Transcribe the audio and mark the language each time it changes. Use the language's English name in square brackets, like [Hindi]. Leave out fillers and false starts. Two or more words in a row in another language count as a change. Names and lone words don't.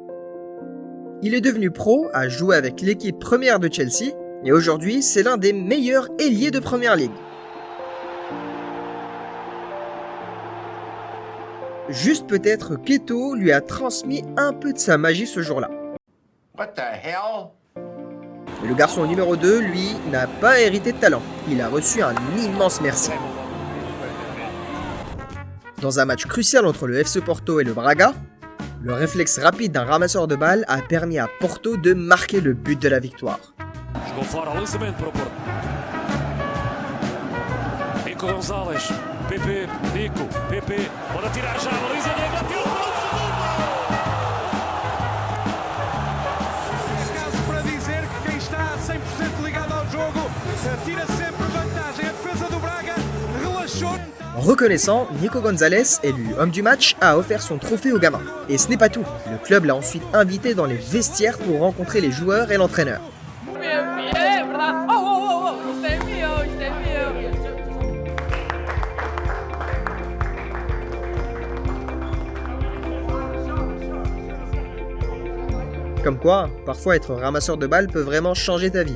[French] Il est devenu pro, a joué avec l'équipe première de Chelsea, et aujourd'hui, c'est l'un des meilleurs ailiers de Première Ligue. Juste peut-être qu'Eto'o lui a transmis un peu de sa magie ce jour-là. [English] What the hell? [French] Mais le garçon numéro 2, lui, n'a pas hérité de talent. Il a reçu un immense merci. Dans un match crucial entre le FC Porto et le Braga, le réflexe rapide d'un ramasseur de balles a permis à Porto de marquer le but de la victoire. [Portuguese] Jogou fora o lançamento para o Porto. Nico Gonzalez, Pepe, Nico, Pepe, pode tirar já a baliza, bateu o gol! Caso para dizer que quem está 100% ligado ao jogo tira sempre vantagem. A defesa do Braga relaxou. [French] Reconnaissant, Nico Gonzalez, élu homme du match, a offert son trophée au gamin. Et ce n'est pas tout. Le club l'a ensuite invité dans les vestiaires pour rencontrer les joueurs et l'entraîneur. Comme quoi, parfois être ramasseur de balles peut vraiment changer ta vie.